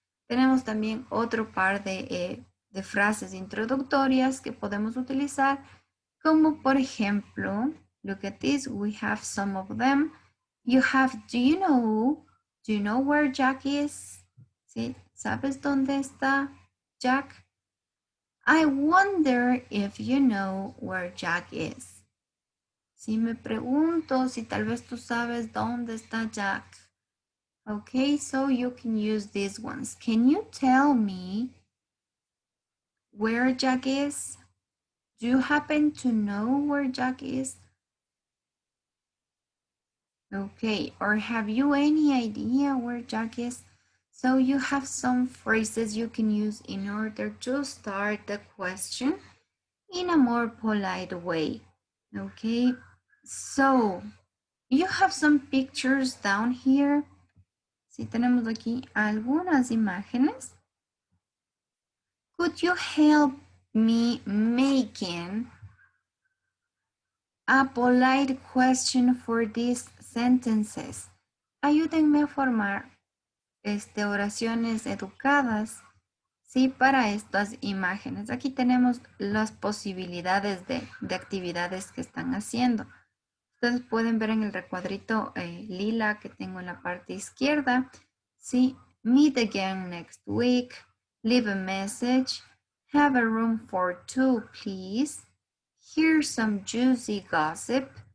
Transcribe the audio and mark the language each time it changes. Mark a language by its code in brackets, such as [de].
[es] Tenemos también otro par de frases introductorias que podemos utilizar, como por ejemplo, [en] look at this, we have some of them. You have, do you know where Jack is? ¿Sí? [es] ¿Sabes dónde está Jack? [en] I wonder if you know where Jack is. [es] Si me pregunto si tal vez tú sabes dónde está Jack. [en] Okay, so you can use these ones. Can you tell me where Jack is? Do you happen to know where Jack is? Okay, or have you any idea where Jack is? So you have some phrases you can use in order to start the question in a more polite way. Okay, so you have some pictures down here. [es] Sí, tenemos aquí algunas imágenes. [en] Could you help me making a polite question for these sentences? [es] Ayúdenme a formar oraciones educadas, sí, para estas imágenes. Aquí tenemos las posibilidades de actividades que están haciendo. Ustedes pueden ver en el recuadrito lila que tengo en la parte izquierda, sí, [en] meet again next week, leave a message, have a room for two, please, here's some juicy gossip.